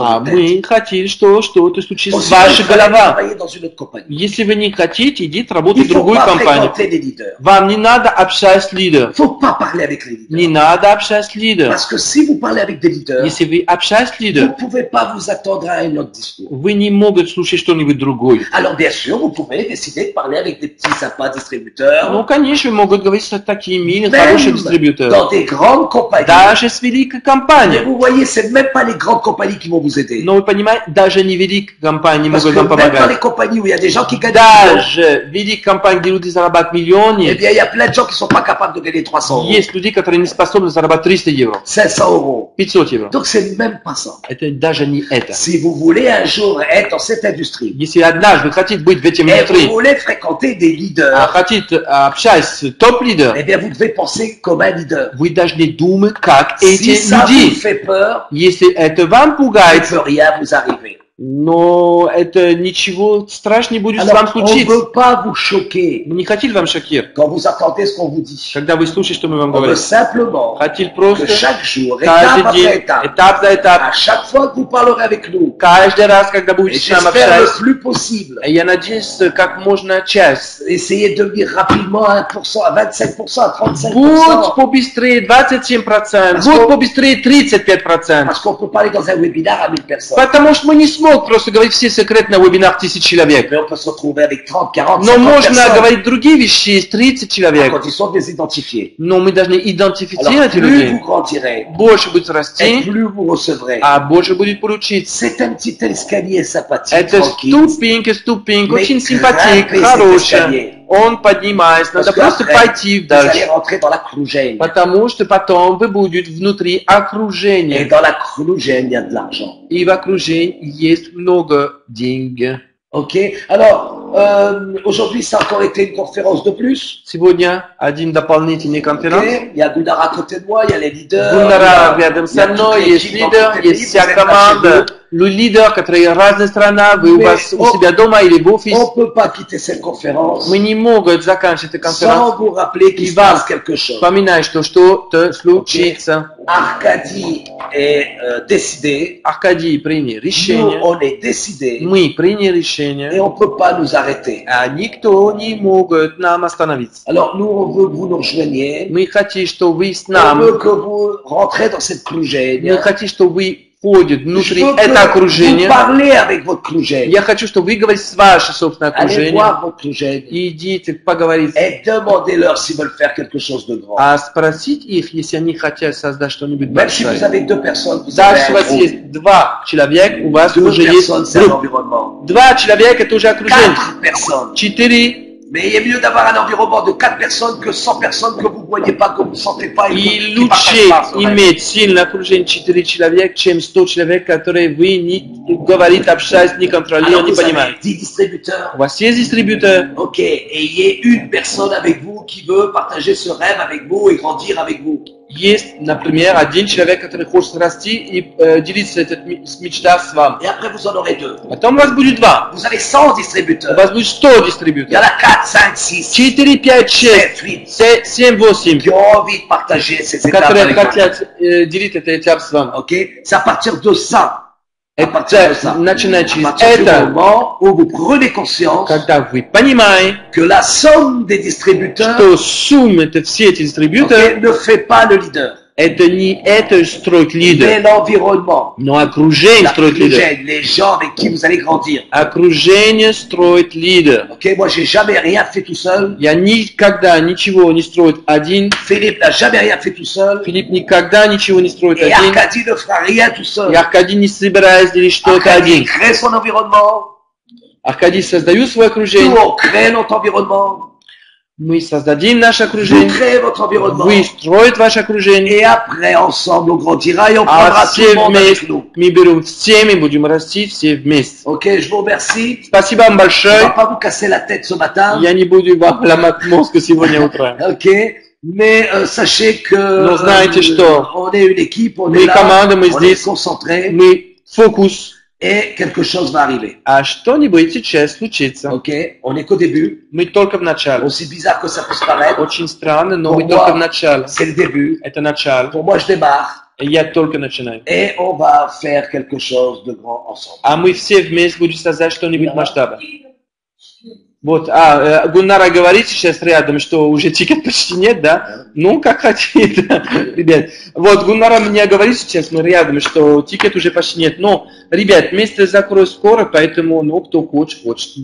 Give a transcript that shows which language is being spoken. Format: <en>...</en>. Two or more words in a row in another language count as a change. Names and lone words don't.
<ru>А</ru> <fr>notre tête.</fr> <ru>мы хотим, что что-то случится</ru> <fr>On</fr> <ru>с</ru> <fr>se dit,</fr> <ru>вашей</ru> <fr>il fallait</fr> <ru>головой.</ru> <fr>travailler dans une autre compagnie.</fr> <ru>Если вы не хотите, идите работать</ru> <fr>Il</fr> <ru>в</ru> <fr>ne faut</fr> <ru>другую</ru> <fr>pas</fr> <ru>компанию.</ru> <fr>fréquenter les leaders.</fr> <ru>Вам не надо общаться с лидером.</ru> <fr>Il ne faut pas parler avec les leaders.</fr> <ru>Не надо общаться с лидером.</ru> <fr>Parce que si vous parlez avec des leaders,</fr> <ru>Если вы общаетесь с</ru> <fr>vous ne</fr> <ru>лидером,</ru> <fr>pouvez pas vous attendre à un autre discours.</fr> <ru>вы не можете слушать что-нибудь другое.</ru> <fr>Alors bien sûr, vous pouvez décider de parler avec des petits sympas distributeurs.</fr> <ru>Ну, конечно, могут говорить с такими милыми,</ru> <fr>Même</fr> <ru>хорошими</ru> <fr>avec</fr> <ru>дистрибьютор.</ru> <fr>dans des grandes compagnies.</fr> <ru>Даже с великой</ru> <fr>Mais</fr> <ru>компанией.</ru> <fr>vous voyez, c'est même pas les grandes compagnies qui vont vous aider.</fr> <ru>Но вы понимаете, даже не великая компания</ru> <fr>Parce</fr> <ru>могут</ru> <fr>que</fr> <ru>вам</ru> <fr>même dans les</fr> <ru>помогать.</ru> <fr>compagnies où il y a des gens qui gagnent des millions,</fr> <ru>Даже великая компания, где люди зарабатывают</ru> <fr>eh</fr> <ru>миллионы,</ru> <fr>bien, il y a plein de gens qui sont pas capables de gagner 300 euros,</fr> <ru>есть люди, которые не способны зарабатывать 300 евро,</ru> <fr>500 euros.</fr> <ru>500 евро.</ru> <fr>Donc, c'est même pas ça.</fr> <ru>Это даже не это.</ru> <fr>Si vous voulez un jour être dans cette industrie,</fr> <ru>Если однажды вы хотите быть в этой</ru> <fr>et vous</fr> <ru>индустрии,</ru> <fr>voulez fréquenter des leaders,</fr> <ru>хотите общаться с топ-лидером,</ru> <fr>eh bien, vous devez penser comme un leader.</fr> <ru>вы должны думать, как</ru> <fr>Si</fr> <ru>эти</ru> <fr>ça vous</fr> <ru>люди.</ru> <fr>fait peur,</fr> <ru>Если это вам</ru> <fr>il ne</fr> <ru>пугает,</ru> <fr>peut rien vous arriver.</fr> <ru>но это ничего страшного не будет с</ru> <fr>Alors,</fr> <ru>вами</ru> <fr>on ne</fr> <ru>случиться.</ru> <fr>veut pas vous choquer</fr> <ru>Мы не хотели вам шокировать,</ru> <fr>quand vous attendez ce qu'on vous dit.</fr> <ru>когда вы слушаете, что мы вам</ru> <fr>On veut</fr> <ru>говорим.</ru> <fr>simplement</fr> <ru>Хотели</ru> <fr>que</fr> <ru>просто</ru> <fr>chaque jour, étape</fr> <ru>каждый</ru> <fr>après</fr> <ru>день,</ru> <fr>étape,</fr> <ru>этап за этап,</ru> <fr>à chaque fois que vous parlerez avec nous,</fr> <ru>каждый раз, когда</ru> <fr>et</fr> <ru>будете с нами</ru> <fr>j'espère le</fr> <ru>общаться,</ru> <fr>plus possible,</fr> <ru>я надеюсь, как можно час.</ru> <fr>essayez de devenir rapidement à 1%, à 25%, à 35%.</fr> <ru>Будь побыстрее 27%, будь побыстрее 35%.</ru> <fr>Parce qu'on ne peut pas aller dans un webinaire à 1000 personnes.</fr> <ru>Потому что мы не смог просто говорить все секреты на вебинар 1000 человек.</ru> <fr>Mais on peut se retrouver avec 30, 40,</fr> <ru>Но</ru> <fr>50</fr> <ru>можно</ru> <fr>personnes,</fr> <ru>говорить другие вещи с 30</ru> <fr>à</fr> <ru>человек.</ru> <fr>condition de les identifier.</fr> <ru>Но мы должны</ru> <fr>Alors,</fr> <ru>идентифицировать</ru> <fr>plus</fr> <ru>людей.</ru> <fr>vous grandirez,</fr> <ru>Больше будет</ru> <fr>et</fr> <ru>расти,</ru> <fr>plus vous recevrez.</fr> <ru>а больше будет получиться.</ru> <fr>C'est un petit escalier sympathique,</fr> <ru>Это</ru> <fr>tranquille.</fr> <ru>ступенька,</ru> <fr>Mais</fr> <ru>очень</ru> <fr>grimper</fr> <ru>симпатик,</ru> <fr>cet</fr> <ru>хорошая.</ru> <fr>escalier.</fr> <ru>Он поднимается,</ru> <fr>Parce</fr> <ru>надо просто</ru> <fr>qu'après,</fr> <ru>пойти</ru> <fr>vous allez</fr> <ru>дальше.</ru> <fr>rentrer dans la Krugène.</fr> <ru>Потому что потом вы будете внутри</ru> <fr>Et</fr> <ru>окружения.</ru> <fr>dans la Krugène, il y a de l'argent.</fr> <ru>И в окружении есть много денег.</ru> <fr>Ok. Alors, aujourd'hui, ça a encore été une conférence de plus.</fr> <ru>Сегодня один дополнительный</ru> <fr>Ok.</fr> <ru>конференц.</ru> <fr>Il y a Gunnar à côté de moi, il y a les leaders.</fr> <ru>Гуннара</ru> <fr>il y a-</fr> <ru>рядом</ru> <fr>il y</fr> <ru>со</ru> <fr>a toute</fr> <ru>мной, есть</ru> <fr>l'équipe dans</fr> <ru>лидер,</ru> <fr>tous les</fr> <ru>есть</ru> <fr>pays,</fr> <ru>вся</ru> <fr>vous êtes là chez</fr> <ru>команда,</ru> <fr>vous.</fr> <ru>лидер, которые разные страна, вы у</ru> <fr>Mais</fr> <ru>вас у</ru> <fr>on-</fr> <ru>себя дома или в офисе.</ru> <fr>On ne peut pas quitter cette conférence</fr> <ru>Мы не могут заканчивать эту</ru> <fr>sans</fr> <ru>конференцию,</ru> <fr>vous rappeler qu'il se Ivan. passe quelque chose.</fr> <ru>вспоминая, что что-то случится.</ru> <fr>Arcadie est décidé.</fr> <ru>Аркадий принял</ru> <fr>Nous,</fr> <ru>решение,</ru> <fr>on est décidé.</fr> <ru>мы приняли</ru> <fr>Et</fr> <ru>решение,</ru> <fr>on ne peut pas nous arrêter.</fr> <ru>а никто не может нам остановиться.</ru> <fr>Alors, nous, on veut que vous nous rejoigniez.</fr> <ru>Мы хотим, что вы с</ru> <fr>On</fr> <ru>нами,</ru> <fr>veut que vous rentrez dans cette Krugène.</fr> <ru>мы хотим, что вы входите</ru> <fr>Je</fr> <ru>внутри</ru> <fr>veux</fr> <ru>это</ru> <fr>que vous</fr> <ru>окружение.</ru> <fr>parlez avec votre Krugène.</fr> <ru>Я хочу, чтобы вы говорили с вашим собственным</ru> <fr>Allez</fr> <ru>окружением.</ru> <fr>voir votre Krugène</fr> <ru>И идите поговорить.</ru> <fr>et demandez-leur s'ils veulent faire quelque chose de grand.</fr> <ru>А спросить их, если они хотят создать что-нибудь</ru> <fr>Même si vous</fr> <ru>большое.</ru> <fr>avez 2 personnes, vous</fr> <ru>Даже</ru> <fr>avez</fr> <ru>если у</ru> <fr>un</fr> <ru>вас</ru> <fr>groupe.</fr> <ru>есть 2 человека, у вас</ru> <fr>2</fr> <ru>уже есть</ru> <fr>personnes, c'est</fr> <ru>группа.</ru> <fr>l'environnement.</fr> <ru>2 человека это уже окружение.</ru> <fr>4 personnes.</fr> <ru>4.</ru> <fr>Mais il est mieux d'avoir un environnement de 4 personnes que 100 personnes que vous ne voyez pas, que vous ne sentez pas.</fr> <ru>И</ru> <fr>qui</fr> <ru>лучше</ru> <fr>partagent pas ce rêve.</fr> <ru>иметь сильное окружение 4 человека, чем 100 человек, которые вы не говорите, общаетесь, не контролируете,</ru> <fr>Alors</fr> <ru>не</ru> <fr>vous avez</fr> <ru>понимаете.</ru> <fr>10 distributeurs.</fr> <ru>У вас есть дистрибьютор,</ru> <fr>Ok, et il y ait une personne avec vous qui veut partager ce rêve avec vous et grandir avec vous.</fr> <ru>есть, например, один человек, который хочет расти и делиться этой мечтой с вами.</ru> <fr>Et après, vous en aurez 2.</fr> <ru>Потом у вас будет 2.</ru> <fr>Vous avez 100</fr> <ru>У</ru> <fr>distributeurs.</fr> <ru>вас будет 100</ru> <fr>Il y en</fr> <ru>дистрибьюторов.</ru> <fr>a 4, 5, 6,</fr> <ru>4, 5, 6,</ru> <fr>7, 8</fr> <ru>7, 8,</ru> <fr>qui ont envie de partager ces étapes</fr> <ru>которые</ru> <fr>avec vous.</fr> <ru>хотят делить этот этап с вами.</ru> <fr>Ok, c'est à partir de ça. À partir de</fr> <ru>Это,</ru> <fr>ça.</fr> <ru>начиная</ru> <fr>À</fr> <ru>через</ru> <fr>partir du</fr> <ru>это,</ru> <fr>moment où vous prenez conscience</fr> <ru>когда вы понимаете,</ru> <fr>que la somme des distributeurs</fr> <ru>что сумма это все эти дистрибьюторы,</ru> <fr>ok, ne fait pas le leader,</fr> <ru>это не это строит</ru> <fr>mais</fr> <ru>лидер,</ru> <fr>l'environnement,</fr> <ru>но окружение</ru> <fr>la</fr> <ru>строит лидер.</ru> <fr>Krugène, les gens avec qui vous allez grandir.</fr> <ru>Окружение строит лидер.</ru> <fr>Ok, moi j'ai jamais rien fait tout seul.</fr> <ru>Я никогда ничего не строит один.</ru> <fr>Philippe n'a jamais rien fait tout seul.</fr> <ru>Филипп никогда ничего не строит</ru> <fr>Et</fr> <ru>один.</ru> <fr>Arcadie ne fera rien tout</fr> <ru>И</ru> <fr>seul.</fr> <ru>Аркадий не собирается делить что-то</ru> <fr>Arcadie</fr> <ru>один.</ru> <fr>crée son environnement.</fr> <ru>Аркадий создает свое</ru> <fr>Nous,</fr> <ru>окружение.</ru> <fr>on crée notre environnement.</fr> <ru>Мы создадим наше</ru> <fr>Vous</fr> <ru>окружение.</ru> <fr>créez votre environnement.</fr> <ru>Вы строите ваше окружение.</ru> <fr>Et après, ensemble, on grandira et on</fr> <ru>А</ru> <fr>prendra tout</fr> <ru>все</ru> <fr>le monde avec</fr> <ru>вместе,</ru> <fr>nous.</fr> <ru>мы берем всеми, будем расти все вместе.</ru> <fr>Ok, je vous remercie.</fr> <ru>Спасибо вам</ru> <fr>Je ne vais</fr> <ru>большое.</ru> <fr>pas vous casser la tête ce matin.</fr> <ru>Я не буду вам ломать мозг сегодня утром.</ru> <fr>Ok, mais sachez que</fr> <ru>Но знаете что?</ru> <fr>on est une équipe, on</fr> <ru>Мы</ru> <fr>est là,</fr> <ru>команда, мы</ru> <fr>on est</fr> <ru>здесь.</ru> <fr>concentré</fr> <ru>Мы фокус.</ru> <fr>et quelque chose va arriver.</fr> <ru>А что-нибудь сейчас случится.</ru> <fr>Ok, on est qu'au début.</fr> <ru>Мы только в начале.</ru> <fr>Aussi bizarre que ça puisse paraître,</fr> <ru>Очень странно, но</ru> <fr>Pour</fr> <ru>мы</ru> <fr>moi,</fr> <ru>только в начале.</ru> <fr>c'est le début.</fr> <ru>Это начало.</ru> <fr>Pour moi, je démarre</fr> <ru>И я только начинаю.</ru> <fr>et on va faire quelque chose de grand ensemble.</fr> <ru>А мы все вместе будем создать что-нибудь масштаба. Вот, Гуннара говорит сейчас рядом, что уже тикет почти нет, да? Ну, как хотите, ребят. Вот, Гуннара мне говорит сейчас, мы рядом, что тикет уже почти нет. Но, ребят, место закроют скоро, поэтому, ну, кто хочет, хочет.</ru>